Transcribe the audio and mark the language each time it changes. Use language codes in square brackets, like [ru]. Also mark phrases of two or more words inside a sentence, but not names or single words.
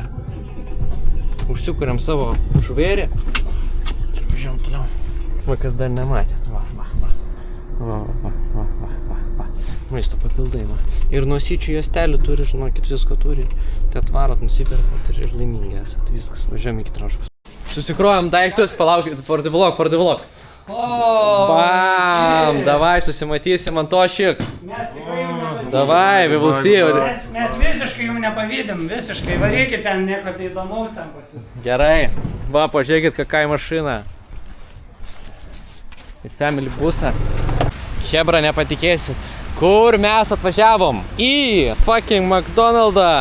[lt] Užsikuriam savo žuvėrį ir važiuojam toliau. Va, kas dar nematėt, va. Maisto papildai, va. Ir nosyčių juostelių turi, žinokit, visko turi. Tai atvarot, nusiperkat ir laimingi esat. Viskas, važiuojam iki Traškos. Susikruojam daiktus, palaukit, [en] for the vlog. [lt] Bam, davai, susimatysim ant to šik. Davai, [en] we will see you. [lt] Mes visiškai jums nepavydėm, visiškai. Varykit ten, nieko tai įdomaus ten pas jūs. Gerai, va, pažiūrėkit, kokia mašina. Į family busą. Chebra, nepatikėsit. Kur mes atvažiavom? Į fucking McDonald'ą.